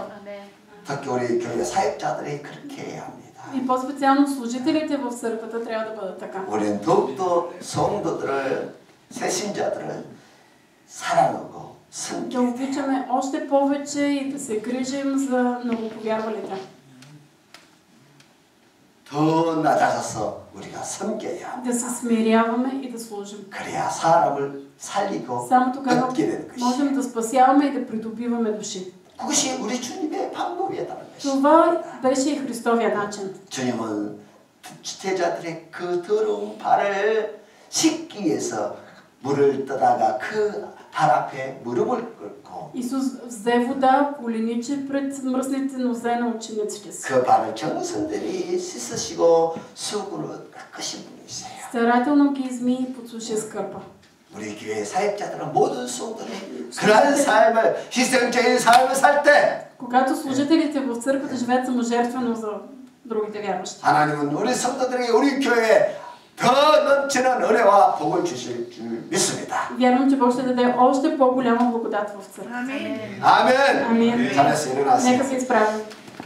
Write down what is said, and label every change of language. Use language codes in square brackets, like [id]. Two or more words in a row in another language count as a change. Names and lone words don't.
[ko] 특히 우리 교회 사역자들이 그렇게 해야 합니다. [bg] И по-специално служителите в църквата трябва да бъдат така. [ko] 우리는 더욱더 성도들을 새신자들을 사랑하고 [bg] Да [ko] 섬겨야 돼요. [bg] обичаме още повече и да се грижим за новоповярвалите. [ko] 더 낮아져서 우리가 섬겨야 합니다. [bg] Да се смиряваме и да служим. [ko] 그래야 사람을 살리고 [bg] Само тогава [ko] 얻게 되는 것이에요. [bg] можем да спасяваме и да придобиваме души. [ko] 그것이 우리 주님의 방법이었다는 것이에요. [bg] Това беше и Христовия начин. [ko] 주님은 주태자들의 그 더러운 발을 씻기 위해서 물을 떠다가 그 발 앞에 무릎을 꿇고 [bg] Исус взе вода, коленичи пред мръсните нозе на учениците си. [ko] 그 발을 정성들이 씻으시고 수건으로 닦으신 분이세요. [bg] Старателно ги изми и подсуши с кърпа. [ko] 우리 교회 사역자들은 모든 성도들이 그러한 삶을 희생적인 삶을 살 때 [bg] Когато служителите в църквата живеят саможертвено за другите вярващи. [ko] 하나님은 우리 성도들에게 우리 교회에 더 넘치는 은혜와 복을 주실 줄 믿습니다. [bg] Вярвам, че Бог ще даде още по-голяма благодат в църквата. [ko] 아멘. [bg] Амин. [ko] 잘했어 일어나세요. [bg] Нека се изправим.